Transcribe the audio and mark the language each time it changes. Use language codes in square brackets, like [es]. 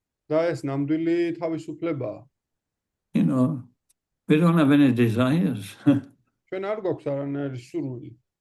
[ka] და ეს ნამდვილი თავისუფლებაა. [en] You know, we don't have any desires. [ka] ჩვენ არ გვაქვს არანაირი სურვილი.